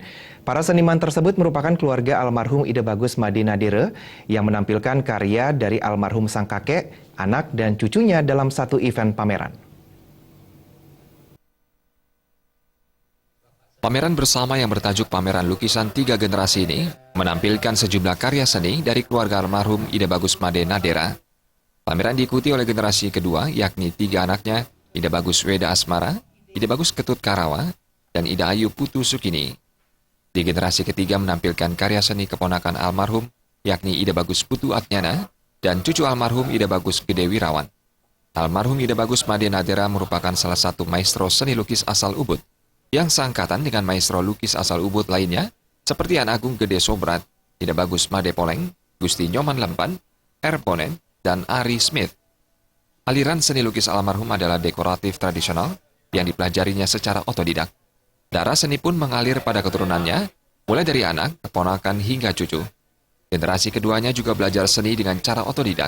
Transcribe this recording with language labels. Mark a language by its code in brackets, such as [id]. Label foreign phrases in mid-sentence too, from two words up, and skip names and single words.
[id] Para seniman tersebut merupakan keluarga almarhum Ide Bagus Made Nadire yang menampilkan karya dari almarhum sang kakek, anak, dan cucunya dalam satu event pameran. Pameran bersama yang bertajuk Pameran Lukisan Tiga Generasi ini menampilkan sejumlah karya seni dari keluarga almarhum Ide Bagus Made Nadire. Pameran diikuti oleh generasi kedua, yakni tiga anaknya, Ide Bagus Weda Asmara, Ide Bagus Ketut Karawa, dan Ida Ayu Putu Sukini. Di generasi ketiga menampilkan karya seni keponakan almarhum, yakni Ide Bagus Putu Atnyana, dan cucu almarhum Ide Bagus Gede Wirawan. Almarhum Ide Bagus Made Nadire merupakan salah satu maestro seni lukis asal Ubud, yang seangkatan dengan maestro lukis asal Ubud lainnya, seperti An Agung Gede Sobrat, Ide Bagus Made Poleng, Gusti Nyoman Lempan, Erponen, dan Ari Smith. Aliran seni lukis almarhum adalah dekoratif tradisional yang dipelajarinya secara otodidak. Darah seni pun mengalir pada keturunannya, mulai dari anak, keponakan, hingga cucu. Generasi keduanya juga belajar seni dengan cara otodidak.